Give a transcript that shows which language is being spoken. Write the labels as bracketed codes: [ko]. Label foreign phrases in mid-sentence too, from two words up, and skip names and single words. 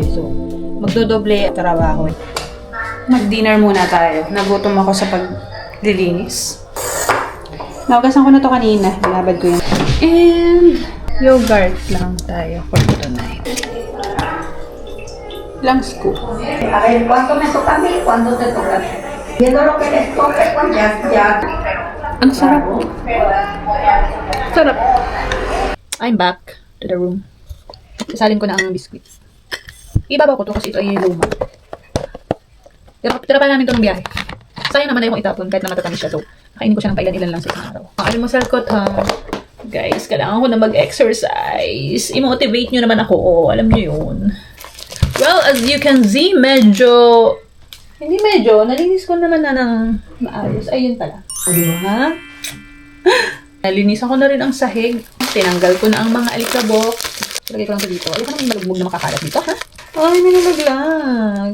[tl] So, magdodoble trabaho. Mag-dinner muna tayo. Nagutom ako sa paglilinis. Naugasan ko na to kanina. Binabad ko yun. [en] And yogurt [tl] lang tayo [en] for tonight. [tl] Lang scoop. [es] ¿Cuánto me toca a mí? ¿Cuándo te toca a ti? Viendo lo que les toque, pues ya. [tl] Ang sarap. Sarap. [en] I'm back to the room. [tl] Sasalin ko na ang biscuit. Ibabaw ko to kasi ito ay luma. Tira pa namin ito ng biyahe. Sayang naman na yung itapon kahit na matatamis siya. So, kainin ko siya ng pailan-ilan lang sa isang araw. Ang almusal ko, guys, kailangan ko na mag-exercise. I-motivate nyo naman ako. Alam nyo yun. [en] Well, as you can see, [tl] hindi medyo, nalinis ko naman na ng maayos. Ayun pala. O, diba? Nalinisan ko na rin ang sahig. Tinanggal ko na ang mga alikabok. Lagay ko lang ito dito. Ayoko naman malugmog na makakalat dito, ha? Ay, may nalaglag.